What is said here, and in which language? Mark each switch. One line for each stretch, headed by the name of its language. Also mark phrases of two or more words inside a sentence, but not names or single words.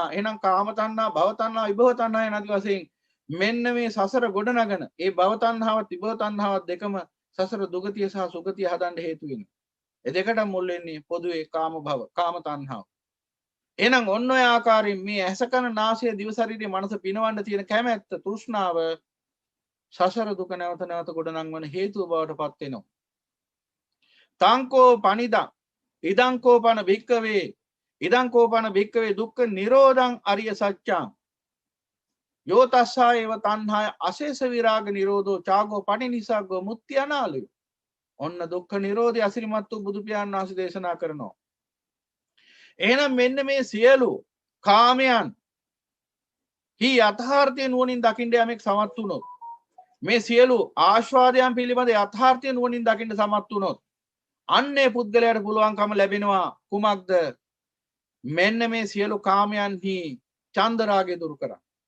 Sinhala: එහෙනම් කාම තණ්හා, භව තණ්හා, විභව තණ්හා යන ආදි වශයෙන් මෙන්න මේ සසර ගොඩනගන ඒ භව තණ්හාවත් විභව තණ්හාවත් දෙකම සසර දුගතිය සහ සුගතිය හදන්න හේතු වෙනවා. ඒ දෙකට මුල් වෙන්නේ පොදුවේ කාම භව, කාම තණ්හාව. එහෙනම් ඔන්න ඔය ආකාරයෙන් මේ ඇසකන නාසය දිව ශරීරයේ මනස පිනවන්න තියෙන කැමැත්ත, තෘෂ්ණාව සසර දුක නැවත නැවත ගොඩනංවන හේතුව බවට පත් වෙනවා.
Pali: තංකෝ පනිදං ඉදං කෝපන භික්කවේ දුක්ඛ නිරෝධං අරිය සත්‍යං යෝ තස්සා ඒව තණ්හාය අශේෂ විරාග නිරෝධෝ චාගෝ පටිනිසග්ගෝ මුක්ති අනාලය.
Sinhala: ඔන්න දුක්ඛ නිරෝධය අසිරිමත් වූ බුදු පියාණන් වහන්සේ දේශනා කරනවා. එහෙනම් මෙන්න මේ සියලු කාමයන් හි යථාර්ථය නුවණින් දකින්න යමෙක් සමත් වුණොත් මේ සියලු ආස්වාදයන් පිළිබඳ යථාර්ථය නුවණින් දකින්න සමත් වුණොත් අන්නේ පුද්ගලයාට පුළුවන්කම ලැබෙනවා කුමක්ද මෙන්න මේ සියලු කාමයන්හි චන්දරාගය දුරු කරන්න.